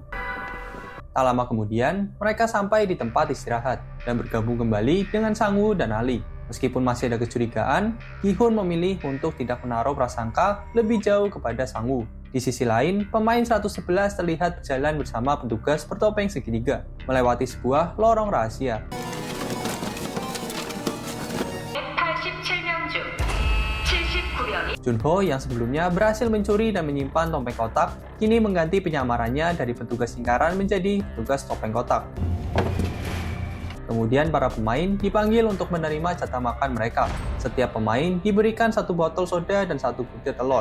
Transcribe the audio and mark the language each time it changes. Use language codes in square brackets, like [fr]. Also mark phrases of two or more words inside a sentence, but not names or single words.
[id] Tak lama kemudian, mereka sampai di tempat istirahat dan bergabung kembali dengan Sang-woo dan Ali. Meskipun masih ada kecurigaan, Gi-hun memilih untuk tidak menaruh prasangka lebih jauh kepada Sang-woo. Di sisi lain, pemain 111 terlihat berjalan bersama petugas bertopeng segitiga, melewati sebuah lorong rahasia. [ko] 187명 중 79명이 [id] Junho yang sebelumnya berhasil mencuri dan menyimpan topeng kotak, kini mengganti penyamarannya dari petugas lingkaran menjadi petugas topeng kotak. Kemudian para pemain dipanggil untuk menerima jatah makan mereka. Setiap pemain diberikan 1 botol soda dan 1 butir telur.